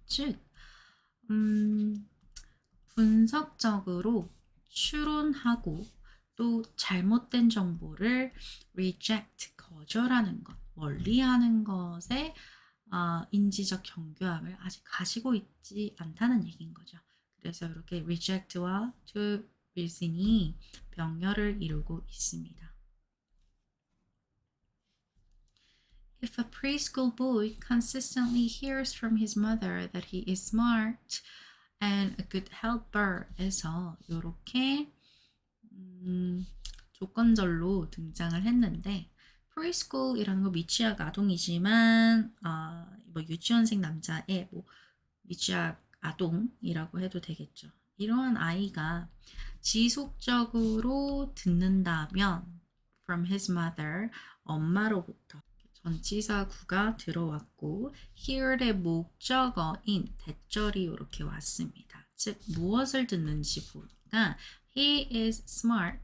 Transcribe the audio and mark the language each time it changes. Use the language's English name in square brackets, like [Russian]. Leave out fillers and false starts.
[Korean] 즉, 분석적으로 추론하고 또 잘못된 정보를 reject, 거절하는 것, 멀리하는 것에 인지적 경교함을 아직 가지고 있지 않다는 얘기인 거죠. 그래서 이렇게 reject와 to reason이 병렬을 이루고 있습니다. [English] If a preschool boy consistently hears from his mother that he is smart and a good helper [Korean] 에서 이렇게 조건절로 등장을 했는데 preschool이라는 거 미취학 아동이지만 뭐 유치원생 남자의 뭐 미취학 아동이라고 해도 되겠죠. 이러한 아이가 지속적으로 듣는다면 [English] from his mother [Korean] 엄마로부터 전치사구가 들어왔고 hear의 목적어인 대절이 이렇게 왔습니다. 즉 무엇을 듣는지 보니까 [English] He is smart.